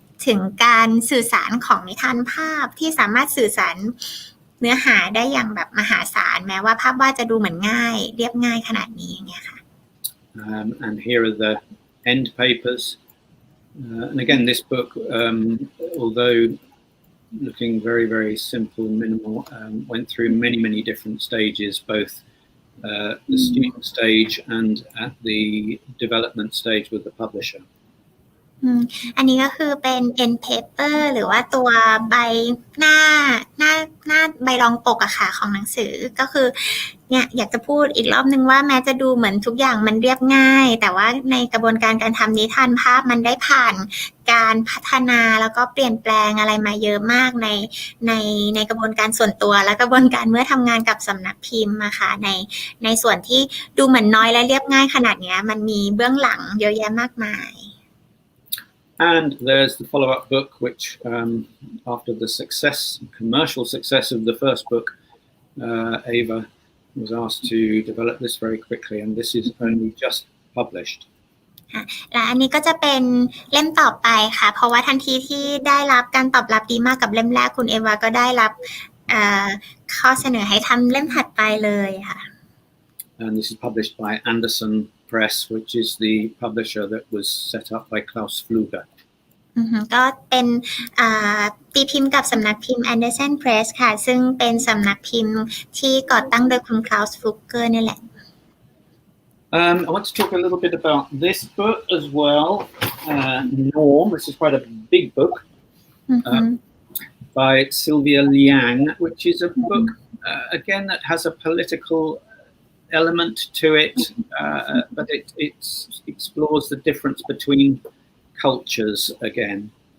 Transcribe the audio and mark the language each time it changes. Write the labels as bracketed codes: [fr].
[th] งการสื่อสารของนิทานภาพที่สามารถสื่อสารเนื้อหาได้อย่างแบบมหาศาลแม้ว่าภาพวาดจะดูเหมือนง่ายเรียบง่ายขนาดนี้อย่างเงี้ยค่ะ [en] and here are the end papers and again this book although looking very very simple and minimal went through many different stages both the student stage and at the development stage with the publisher [th] อันนี้ก็คือเป็น end paper หรือว่าตัวใบหน้าใบรองปกอะค่ะของหนังสือก็คือเนี่ยอยากจะพูดอีกรอบนึงว่าแม้จะดูเหมือนทุกอย่างมันเรียบง่ายแต่ว่าในกระบวนการทำนิทานภาพมันได้ผ่านการพัฒนาแล้วก็เปลี่ยนแปลงอะไรมาเยอะมากในกระบวนการส่วนตัวและกระบวนการเมื่อทำงานกับสำนักพิมพ์อะค่ะในส่วนที่ดูเหมือนน้อยและเรียบง่ายขนาดนี้มันมีเบื้องหลังเยอะแยะมากมาย [en] And there's the follow-up book, which after the commercial success of the first book, Ava was asked to develop this very quickly, and this is only just published. [th] และอันนี้ก็จะเป็นเล่มต่อไปค่ะเพราะว่าทันทีที่ได้รับการตอบรับดีมากกับเล่มแรกคุณเอวาก็ได้รับข้อเสนอให้ทำเล่มถัดไปเลยค่ะ [en] And this is published by Anderson Press, which is the publisher that was set up by Klaus Fluger. [th] ก็เป็นตีพิมพ์กับสำนักพิมพ์ Anderson Press ค่ะซึ่งเป็นสำนักพิมพ์ที่ก่อตั้งโดยคุณ Klaus Fluger นี่แหละ [en] I want to talk a little bit about this book as well. Norm, this is quite a big book by Sylvia Liang, which is a book again that has a political element to it, but it explores the difference between cultures again.